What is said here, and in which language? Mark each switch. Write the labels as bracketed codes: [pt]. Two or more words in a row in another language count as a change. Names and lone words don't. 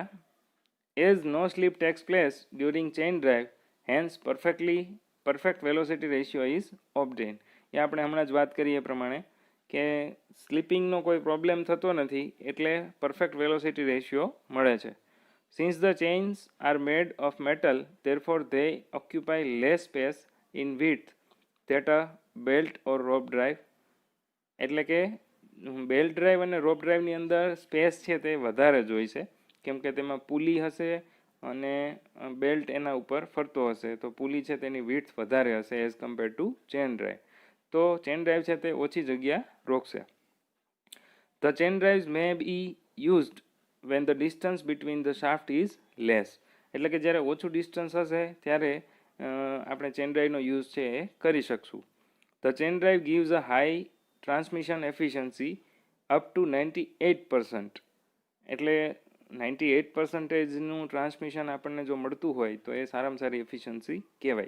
[en] As no slip takes place during chain drive, hence perfect velocity ratio is obtain. [gu] એ આપણે હમણાં જ વાત કરી એ પ્રમાણે કે સ્લીપિંગનો કોઈ પ્રોબ્લેમ થતો નથી એટલે [en] perfect velocity ratio [gu] મળે છે. [en] Since the chains are made of metal, therefore they occupy less space in width that a belt or rope drive. [gu] એટલે કે [en] belt drive [gu] અને [en] rope drive [gu] અંદર સ્પેસ છે તે વધારે જ હોય છે, કેમ કે તેમાં પુલી હશે અને બેલ્ટ એના ઉપર ફરતો હશે, તો પુલી છે તેની વિડ્થ વધારે હશે [en] as compare to chain drive. [gu] તો [en] chain drive [gu] છે તે ઓછી જગ્યા રોકશે. [en] The chain drives may be used when the distance between the shaft is less. [gu] એટલે કે જ્યારે ઓછું ડિસ્ટન્સ હશે ત્યારે આપણે [en] chain drive use [gu] છે એ કરી શકશું. [en] The chain drive gives a high transmission efficiency up to 98%. [gu] એટલે 98%નું ટ્રાન્સમિશન આપણને જો મળતું હોય તો એ સારામાં સારી એફિશિયન્સી કહેવાય.